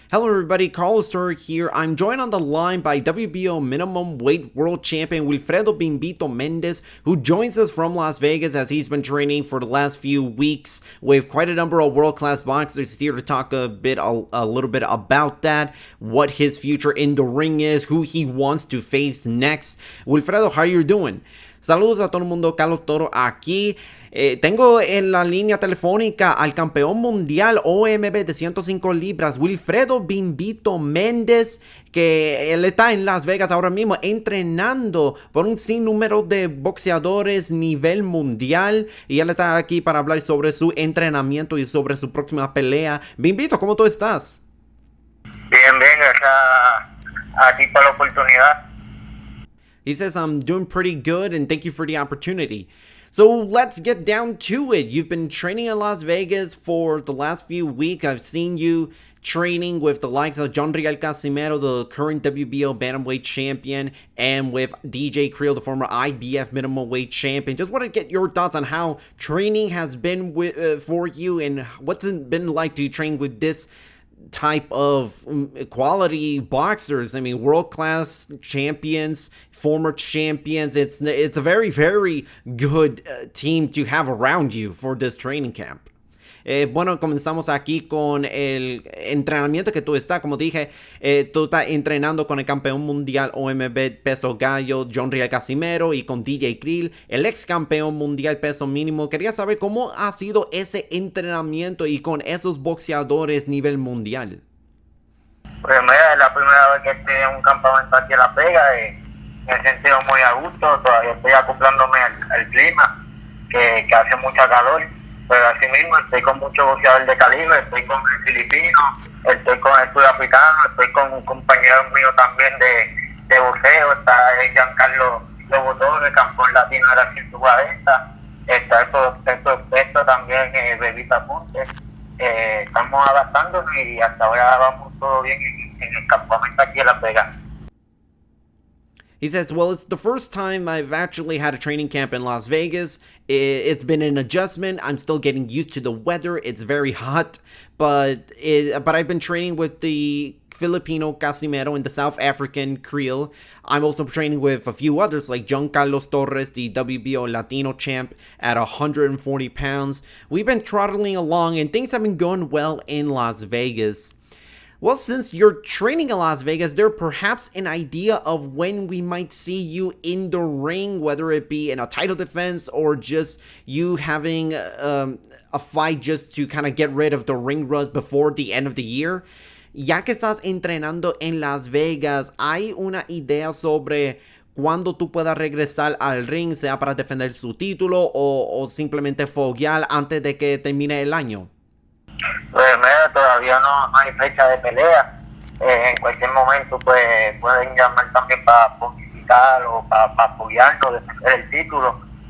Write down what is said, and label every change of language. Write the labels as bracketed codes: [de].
[en] Hello everybody, Carlos Toro here. I'm joined on the line by WBO minimum weight world champion WIlfredo Mendez, who joins us from Las Vegas as he's been training for the last few weeks with quite a number of world-class boxers here to talk a little bit about that, what his future in the ring is, who he wants to face next. Wilfredo, how are you doing? [es] Saludos a todo el mundo, Carlos Toro aquí. Tengo en la línea telefónica al campeón mundial OMB de 105 libras, WIlfredo Mendez, que él está en Las Vegas ahora mismo entrenando por un sinnúmero de boxeadores nivel mundial, y él está aquí para hablar sobre su entrenamiento y sobre su próxima pelea. Bimbito, ¿cómo tú estás? Bien, gracias a ti por la oportunidad. [en] He says, I'm doing pretty good and thank you for the opportunity. So let's get down to it. You've been training in Las Vegas for the last few weeks. I've seen you training with the likes of John Riel Casimero, the current WBO bantamweight champion, and with DJ Creel, the former IBF minimumweight champion. Just want to get your thoughts on how training has been for you and what's it been like to train with this type of quality boxers. I mean, world-class champions, former champions. It's a very, very good team to have around you for this training camp. [es] Bueno, comenzamos aquí con el entrenamiento que tú estás. Como dije, tú estás entrenando con el campeón mundial OMB peso gallo, John Riel Casimero, y con DJ Creel, el ex campeón mundial peso mínimo. Quería saber cómo ha sido ese entrenamiento y con esos boxeadores nivel mundial. Pues mira, es la primera vez que estoy en un campamento aquí en Las Vegas. Me he sentido muy a gusto. Todavía estoy acoplándome al clima, que hace mucha calor. Pero así mismo estoy con muchos boxeadores de calibre, estoy con el filipino, estoy con el sudafricano, estoy con un compañero mío también de boxeo, está Giancarlo Torres, campeón latino de la 140, está esto también, Bebita Ponte. Estamos adaptándonos y hasta ahora vamos todo bien en el campamento aquí en Las Vegas. [en] He says, well, it's the first time I've actually had a training camp in Las Vegas. It's been an adjustment. I'm still getting used to the weather. It's very hot, but I've been training with the Filipino Casimero and the South African Creel. I'm also training with a few others like John Carlos Torres, the WBO Latino champ at 140 pounds. We've been throttling along and things have been going well in Las Vegas. Well, since you're training in Las Vegas, there perhaps an idea of when we might see you in the ring, whether it be in a title defense or just you having a fight just to kind of get rid of the ring rust before the end of the year. [es] Ya que estás entrenando en Las Vegas, ¿hay una idea sobre cuándo tú puedas regresar al ring, sea para defender su título o simplemente foguear antes de que termine el año? Pues mira, todavía no hay fecha de pelea. En cualquier momento pues pueden llamar también para publicitar o para apoyarnos, defender el título.